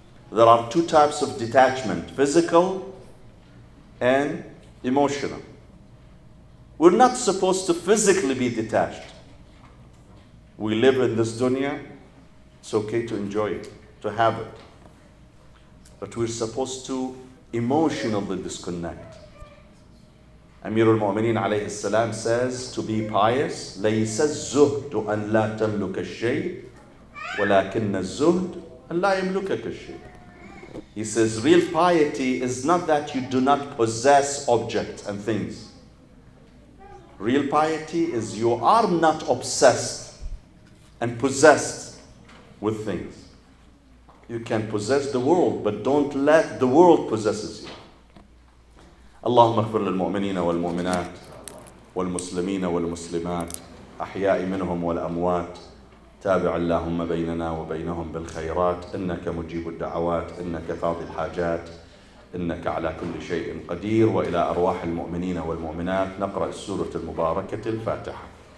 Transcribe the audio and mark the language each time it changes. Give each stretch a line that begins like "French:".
English: There are two types of detachment, physical and emotional. We're not supposed to physically be detached. We live in this dunya, it's okay to enjoy it, to have it. But we're supposed to emotionally disconnect. Amir al-Mu'mineen alayhi salam says, to be pious,
Arabic: لَيْسَ الزُّهْدُ أَنْ لَا تَمْلُكَ الشَّيْء وَلَكِنَّ الزُّهْدُ أَنْ لَا يَمْلُكَكَ الشَّيْء.
English: He says, real piety is not that you do not possess objects and things. Real piety is you are not obsessed and possessed with things. You can possess the world, but don't let the world possesses you.
Arabic: اللهم اغفر للمؤمنين والمؤمنات والمسلمين والمسلمات أحياء منهم والأموات تابع اللهم بيننا وبينهم بالخيرات إنك مجيب الدعوات إنك قاضي الحاجات إنك على كل شيء قدير. وإلى أرواح المؤمنين والمؤمنات نقرأ السورة المباركة الفاتحة.